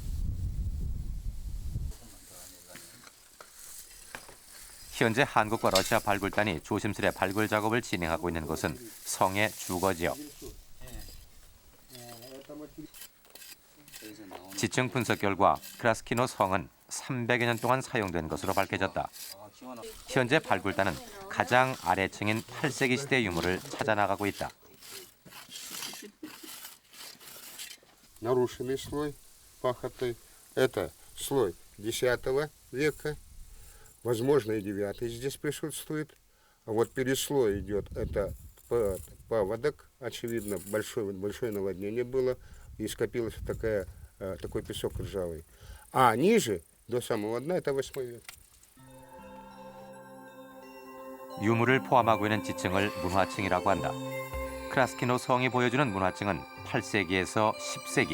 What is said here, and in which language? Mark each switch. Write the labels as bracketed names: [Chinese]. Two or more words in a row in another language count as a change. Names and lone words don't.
[Korean] 현재 한국과 러시아 발굴단이 조심스레 발굴 작업을 진행하고 있는 곳은 성의 주거지역. 지층 분석 결과 크라스키노 성은 300여 년 동안 사용된 것으로 밝혀졌다. 현재 발굴단은 가장 아래층인 8세기 시대 유물을 찾아 나가고 있다. [Russian] Нарушенный слой пахоты. Это слой X века, возможно, и IX здесь присутствует. А вот переслой идет, это паводок, очевидно, большое наводнение было, и скопился такой песок ржавый. А ниже, до самого дна, это VIII век. [Korean] 유물을 포함하고 있는 지층을 문화층이라고 한다. 크라스키노 성이 보여주는 문화층은 8세기에서 10세기.